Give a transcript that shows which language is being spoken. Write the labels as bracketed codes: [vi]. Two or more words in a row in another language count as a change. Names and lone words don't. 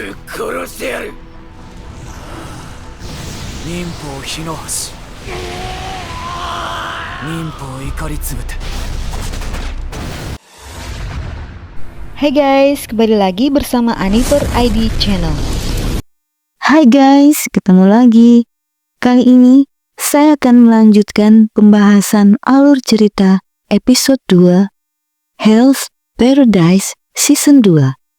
[ja] 殺してやる。忍法火の橋、忍法怒りつぶて。 [id] Hai guys, kembali lagi bersama Aniver ID Channel. Hai guys, ketemu lagi. Kali ini saya akan melanjutkan pembahasan alur cerita episode 2 Hell's Paradise Season 2.